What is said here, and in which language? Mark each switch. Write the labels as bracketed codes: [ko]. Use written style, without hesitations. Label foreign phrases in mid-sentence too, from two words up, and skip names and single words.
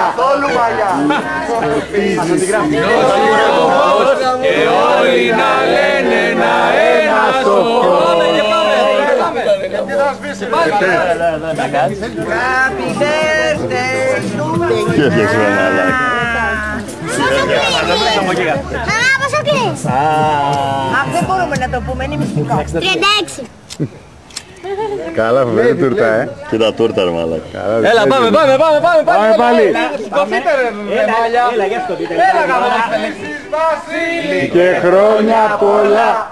[el] Όλου μαλλιά. Και όλοι να λένε ένα στο [en] Happy birthday to you. [el] Τι έφτιαξε ρε μαλάκα. Πόσο κλείς? Δεν μπορούμε να το πούμε, είναι μυστικό. 36. Καλά φοβερή τούρτα Κοίτα τούρτα ρε μαλάκα. Έλα πάμε πάλι. Και χρόνια πολλά.